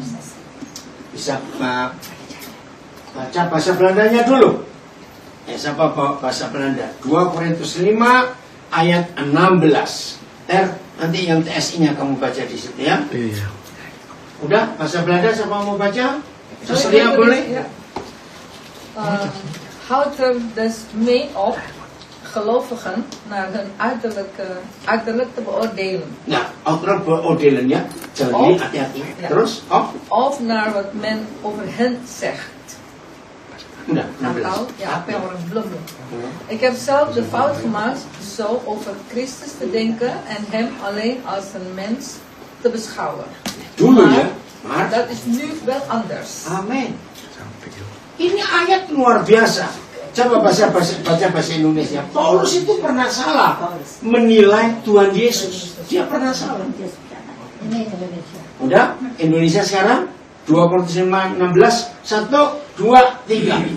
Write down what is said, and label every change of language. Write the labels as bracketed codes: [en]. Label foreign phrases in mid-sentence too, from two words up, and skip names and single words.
[id] Bisa baca bahasa Belandanya dulu. Siapa bahasa Belanda? 2 Korintus 5 ayat 16. Nanti yang TSI-nya kamu baca di situ ya. Iya. Udah, bahasa Belanda siapa mau baca? Seseria boleh? [nl] Houdt dus mee op gelovigen naar hun uiterlijk te beoordelen. [id] Nah, [nl] uiterlijk beoordelen [id] ya. Jadi hati-hati. [nl] Ja. [id] Terus, [nl] Of naar wat men over hen zegt. [id] Udah, [nl] Ja, ik ben er een bloem. Ik heb zelf de fout gemaakt zo over Christus te denken en hem alleen als een mens te beschouwen. [id] Dulu ya. [nl] Maar dat is nu wel anders. [id] Amin. Ini ayat luar biasa. Coba baca bahasa Indonesia. Paulus itu pernah salah menilai Tuhan Yesus. Dia pernah salah. Udah, Indonesia sekarang 2 Korintus 5 16 1 2 3.